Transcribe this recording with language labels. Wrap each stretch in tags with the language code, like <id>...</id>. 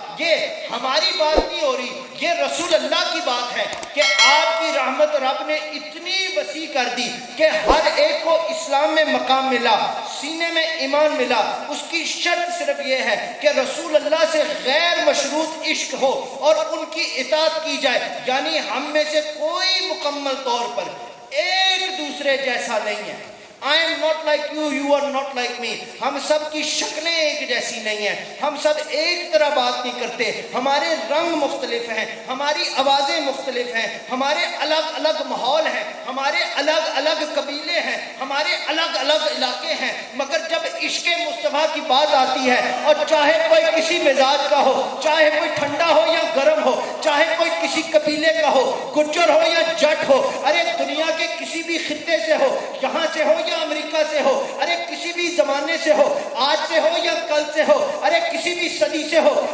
<ur>یہ ہماری بات نہیں ہو رہی، یہ رسول اللہ کی بات ہے کہ آپ کی رحمت رب نے اتنی وسیع کر دی کہ ہر ایک کو اسلام میں مقام ملا، سینے میں ایمان ملا. اس کی شرط صرف یہ ہے کہ رسول اللہ سے غیر مشروط عشق ہو اور ان کی اطاعت کی جائے. یعنی ہم میں سے کوئی مکمل طور پر ایک دوسرے جیسا نہیں ہے.</ur> <en>I am not like you, you are not like me.</en> <ur>ہم سب کی شکلیں ایک جیسی نہیں ہیں، ہم سب ایک طرح بات نہیں کرتے، ہمارے رنگ مختلف ہیں، ہماری آوازیں مختلف ہیں، ہمارے الگ الگ ماحول ہیں، ہمارے الگ الگ قبیلے ہیں، ہمارے الگ الگ علاقے ہیں. مگر جب عشق مصطفیٰ کی بات آتی ہے اور چاہے کوئی کسی مزاج کا ہو، چاہے کوئی ٹھنڈا ہو یا گرم ہو، چاہے کوئی کسی قبیلے کا ہو، گجر ہو یا جٹ ہو، ارے دنیا کے کسی بھی خطے سے ہو، یہاں سے ہو یا امریکہ سے ہو، ارے کسی بھی زمانے سے ہو، آج سے ہو یا کل سے ہو، ارے کسی بھی صدی سے ہو،</ur>